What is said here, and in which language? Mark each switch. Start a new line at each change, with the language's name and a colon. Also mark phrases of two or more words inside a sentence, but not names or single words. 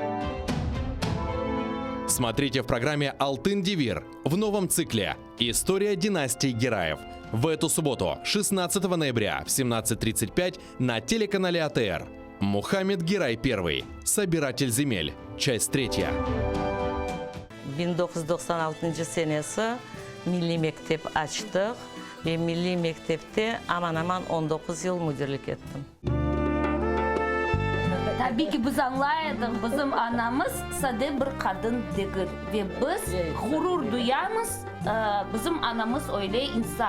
Russian: Смотрите в программе «Алтын-Девир» в новом цикле «История династии Гераев». В эту субботу, 16 ноября в 17:35 на телеканале АТР. Мухаммед Герай I. Собиратель земель. Часть 3.
Turkish: 1996 senesi Milli Mektep açtık ve Milli Mektep'te aman aman 19 yıl müdürlük ettim. Tabii ki biz anlayalım, bizim anamız sade bir kadın değil ve biz gurur duyarız, bizim anamız öyle insan.